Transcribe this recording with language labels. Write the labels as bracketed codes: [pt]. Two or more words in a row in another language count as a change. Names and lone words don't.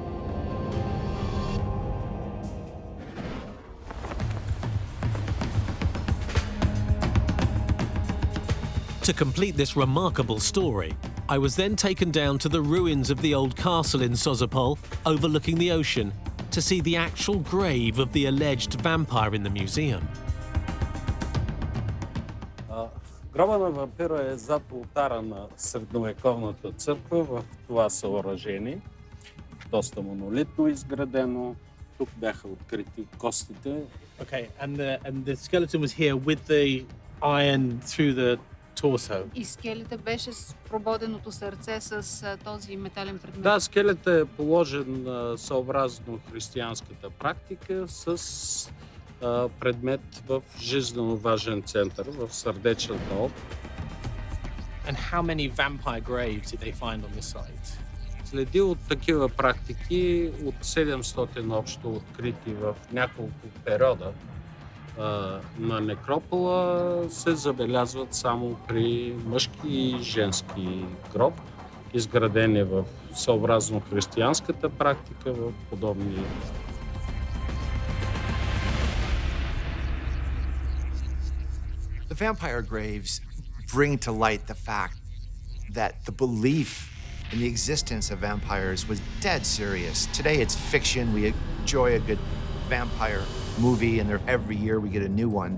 [en] To complete this remarkable story, I was then taken down to the ruins of the old castle in Sozopol, overlooking the ocean, to see the actual grave of the alleged vampire in the museum. [bg] Гроба на вампира е зад ултара на средновековната църква в това съоръжение. Доста монолитно изградено. Тук бяха открити костите. [en] Okay, and the skeleton was here with the iron through the torso. [bg] И скелета беше с прободеното сърце с този метален предмет. Да, скелетът е положен съобразно християнската практика с предмет в жизненно важен център, в сърдечната област. [en] And how many vampire graves did they find on this site? [bg] Следи от такива практики, от 700 общо открити в няколко периода на некропола, се забелязват само при мъжки и женски гроб, изградени в съобразно християнската практика в подобни. [en] The vampire graves bring to light the fact that the belief in the existence of vampires was dead serious. Today it's fiction. We enjoy a good vampire movie, and every year we get a new one.